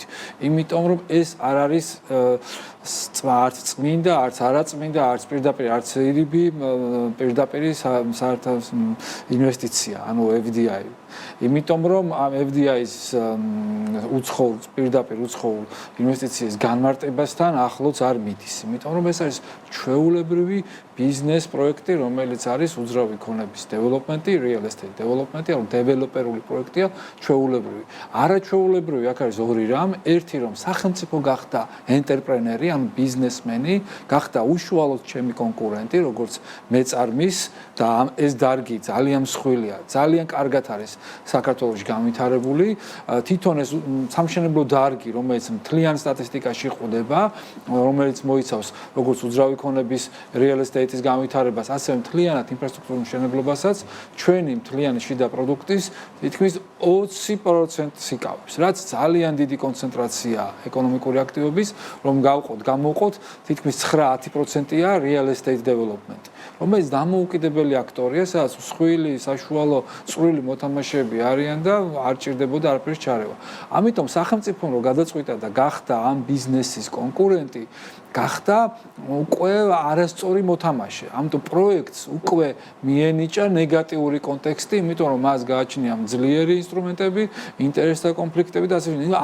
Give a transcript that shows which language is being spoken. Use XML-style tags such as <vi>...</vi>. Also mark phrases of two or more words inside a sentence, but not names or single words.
<ka>იმიტომ რომ ეს არ არის არც წმინდა, არც არაწმინდა, არც პირდაპირ არც ირიბი, პირდაპირ საერთოდ ინვესტიცია, ანუ FDI. იმიტომ რომ ამ FDI-ის პირდაპირ უცხოურ ინვესტიციის განმარტებასთან ახლოც არ მიდის. იმიტომ რომ ეს არის ჩვეულებრივი ბიზნეს პროექტი, რომელიც არის უძრავი ქონების დეველოპმენტი,</ka> <en>real estate</en> <ka>დეველოპმენტი, ანუ დეველოპერული პროექტია, ჩვეულებრივი. არაჩვეულებრივი აქ არის ორი რამ, ერთი რომ სახელმწიფო გახდა ენტერპრენერი, ანუ ბიზნესმენი, გახდა უშუალოდ ჩემი კონკურენტი, როგორც მეწარმის და ეს დარგი ძალიან მსხვილია, ძალიან კარგად არის საქართველოში განვითარებული. თვითონ ეს სამშენებლო დარგი, რომელიც მთლიან სტატისტიკაში ხვდება, რომელიც მოიცავს როგორც უძრავი ქონების</ka> <en>real estate-</en> <ka>ის განვითარებას, ასევე მთლიანად ინფრასტრუქტურულ მშენებლობასაც, ჩვენი მთლიანი შიდა პროდუქტის თითქმის 20%-ს იკავებს, რაც ძალიან დიდი კონცენტრაცია ეკონომიკური აქტივობის, რომ გამოვყოთ, თითქმის 9-10%-ია</ka> <en>real estate development.</en> <ka>რომელიც დამოუკიდებელი აქტორია, სადაც მსხვილი, საშუალო, წვრილი მოთამაშეები არიან და არ ჭირდებოდა არაფრის ჩარევა. ამიტომ სახელმწიფომ რო გადაწყვიტა და გახდა ამ ბიზნესის კონკურენტი, გახდა უკვე არასწორი მოთამაშე. ამიტომ პროექტს უკვე მიენიჭა ნეგატიური კონტექსტი, იმიტომ რომ მას გააჩნია ძლიერი ინსტრუმენტები, ინტერესთა კონფლიქტები და ასე შემდეგ.</ka>